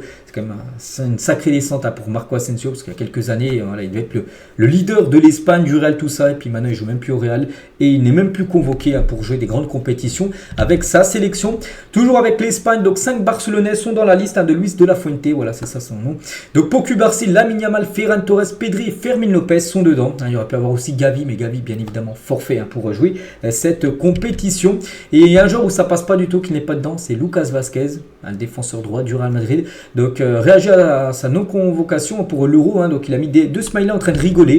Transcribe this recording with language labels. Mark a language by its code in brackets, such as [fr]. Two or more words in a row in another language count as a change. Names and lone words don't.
[fr] C'est quand même une sacrée descente pour Marco Asensio parce qu'il y a quelques années, voilà, il devait être le leader de l'Espagne, du Real, tout ça. Et puis maintenant, il joue même plus au Real. Et il n'est même plus convoqué pour jouer des grandes compétitions avec sa sélection. Toujours avec l'Espagne, donc 5 Barcelonais sont dans la liste de Luis de la Fuente, voilà c'est ça son nom. Donc Pau Cubarsí, Lamine Yamal, Ferran Torres, Pedri et Fermín López sont dedans. Il y aurait pu avoir aussi Gavi, mais Gavi bien évidemment forfait pour jouer cette compétition. Et il y a un joueur où ça passe pas du tout, qui n'est pas dedans, c'est Lucas Vázquez, un défenseur droit du Real Madrid. Donc réagit à sa non-convocation pour l'Euro, hein, donc il a mis deux smileys en train de rigoler.